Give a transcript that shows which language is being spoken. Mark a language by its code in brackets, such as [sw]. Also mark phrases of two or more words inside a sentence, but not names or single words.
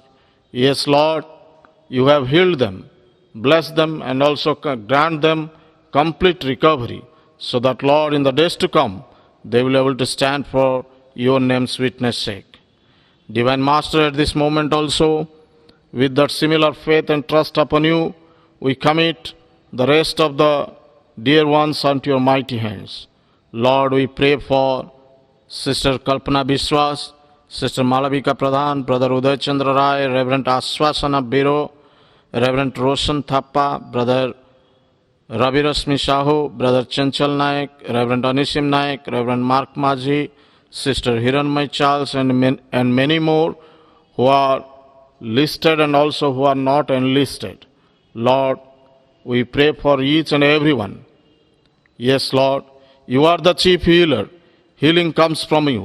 [en] Yes, Lord, you have healed them, bless them, and also grant them complete recovery, so that, Lord, in the days to come, they will be able to stand for your name's witness sake. Divine Master, at this moment also, with that similar faith and trust upon you, we commit the rest of the dear ones unto your mighty hands. Lord, we pray for Sister Kalpana Biswas, Sister Malavika Pradhan, Brother Uday Chandra Rai, Reverend Aswasana Biro, Reverend Roshan Thappa, Brother Ravi Rasmi Shahu, Brother Chanchal Naik, Reverend Anisim Naik, Reverend Mark Maji, Sister Hiranmay Charles, and many more who are listed and also who are not enlisted. Lord, we pray for each and everyone. Yes, Lord, you are the chief healer. Healing comes from you.